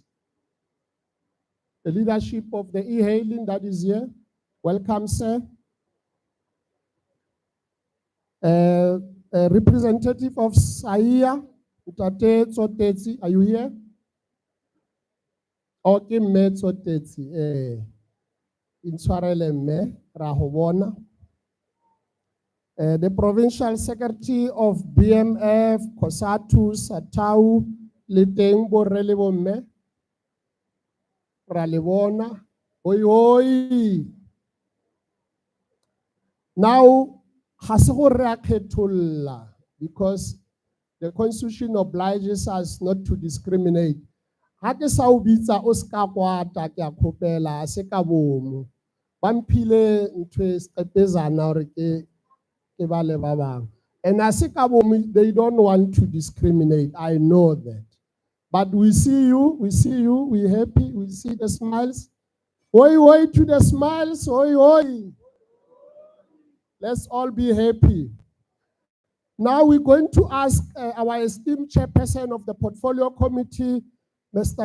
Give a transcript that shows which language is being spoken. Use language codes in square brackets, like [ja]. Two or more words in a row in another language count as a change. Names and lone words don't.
[en] The leadership of the e-hailing that is here. Welcome, sir. A representative of SAIA, Utate Tsotetsi, are you here? Okay, me Tsotetsi. [st] Intshwarele mme, ra ho bona. [en] The provincial secretary of BMF, Kosatu, Satau, Liteng, [st] Borrele bomme, ra le bona. Oi, oi. Now, ha se go re a kgetholla, [en] because the constitution obliges us not to discriminate. [st] Ha ke sa o bitsa o ska kwata ke a kgopela se ka bomo. Ba mphile ntho e seqepezana hore ke ba le ba bang. And a se ka bomo, [en] they don't want to discriminate. I know that. But we see you, we're happy, we see the smiles. Oi, oi to the smiles, oi, oi. Let's all be happy. Now we're going to ask our esteemed chairperson of the portfolio committee, Mr.